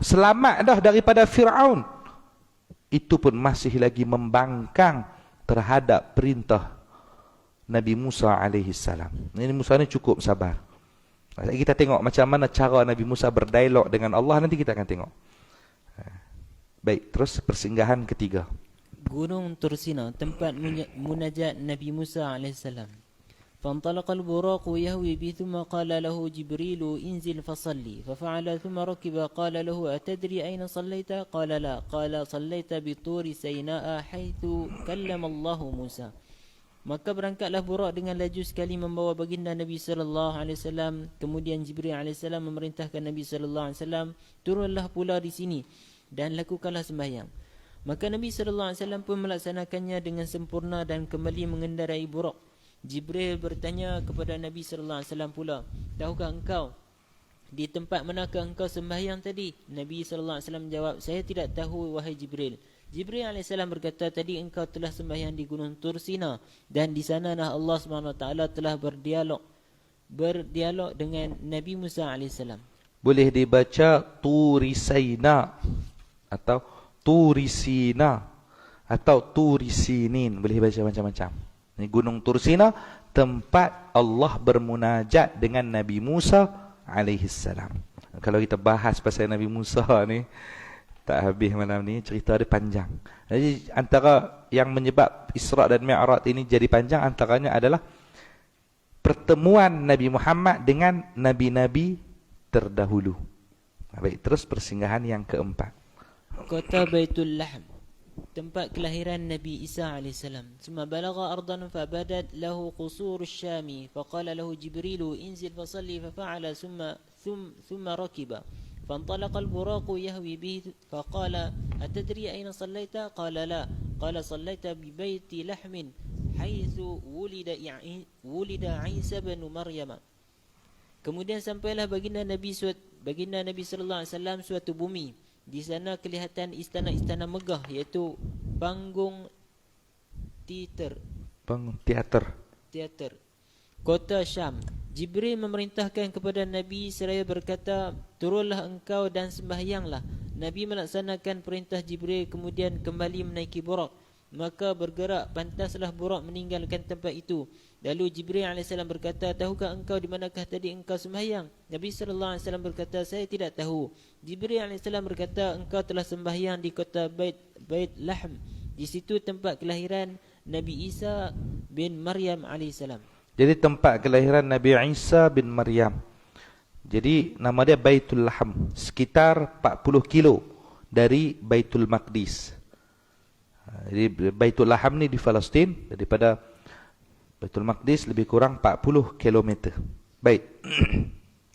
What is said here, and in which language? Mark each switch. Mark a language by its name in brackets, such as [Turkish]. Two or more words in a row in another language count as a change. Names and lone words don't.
[Malay] Selamat dah daripada Fir'aun. Itu pun masih lagi membangkang terhadap perintah Nabi Musa [Arabic] عليه السلام. [Malay] Nabi Musa ni cukup sabar. Kita tengok macam mana cara Nabi Musa berdialog dengan Allah, nanti kita akan tengok. Baik, terus persinggahan ketiga. Gunung Tursina, tempat munajat Nabi Musa AS. [Arabic] فانطلق البراق يهوي به ثم قال له جبريل انزل فصلي ففعل ثم ركب قال له أتدري أين صليت قال لا قال صليت بطور سيناء حيث كلم الله موسى. [Malay] Maka berangkatlah burak dengan laju sekali membawa baginda Nabi [Arabic] صلى الله عليه وسلم. [Malay] Kemudian Jibril alaihi salam memerintahkan Nabi [Arabic] صلى الله عليه وسلم, [Malay] turunlah pula di sini dan lakukanlah sembahyang. Maka Nabi [Arabic] صلى الله عليه وسلم [Malay] pun melaksanakannya dengan sempurna dan kembali mengendarai burak. Jibril bertanya kepada Nabi [Arabic] صلى الله عليه وسلم [Malay] pula, tahukah engkau di tempat manakah engkau sembahyang tadi? Nabi [Arabic] صلى الله عليه وسلم [Malay] menjawab, saya tidak tahu wahai Jibril. Jibril AS berkata, tadi engkau telah sembahyang di Gunung Tursina dan di sanalah Allah SWT telah berdialog dengan Nabi Musa AS. Boleh dibaca Turisaina atau Turisina atau Turisinin. Boleh baca macam-macam. Ini Gunung Tursina, tempat Allah bermunajat dengan Nabi Musa [Arabic] عليه السلام. [Malay] Kalau kita bahas pasal Nabi Musa ni, tak habis malam ni, cerita dia panjang. Jadi antara yang menyebab Isra dan Mi'raj ini jadi panjang, antaranya adalah pertemuan Nabi Muhammad dengan Nabi-Nabi terdahulu. Baik, terus persinggahan yang keempat. Kota Baitul Lahm, tempat kelahiran Nabi Isa AS. [Arabic] ثم بلغ أرضا فبدت له قصور الشام فقال له جبريل انزل فصل ففعل ثم ركب فانطلق البراق يهوي به فقال أتدري أين صليت قال لا قال صليت ببيت لحم حيث ولد عيسى بن مريم. [Malay] Kemudian sampailah baginda Nabi [Arabic] صلى الله عليه وسلم [Malay] suatu bumi. Di sana kelihatan istana-istana megah, iaitu panggung teater kota Syam. Jibril memerintahkan kepada Nabi seraya berkata, turunlah engkau dan sembahyanglah. Nabi melaksanakan perintah Jibril, kemudian kembali menaiki burak. Maka bergerak pantaslah burak meninggalkan tempat itu. Lalu Jibril AS berkata, tahukah engkau di manakah tadi engkau sembahyang? Nabi SAW berkata, saya tidak tahu. Jibril AS berkata, engkau telah sembahyang di kota Bait Lahm. Di situ tempat kelahiran Nabi Isa bin Maryam AS. Jadi tempat kelahiran Nabi Isa bin Maryam. Jadi nama dia Baitul Lahm, sekitar 40 kilo dari Baitul Maqdis. Jadi Baitul Lahm ni di Palestin, daripada Baitul Maqdis lebih kurang 40 km.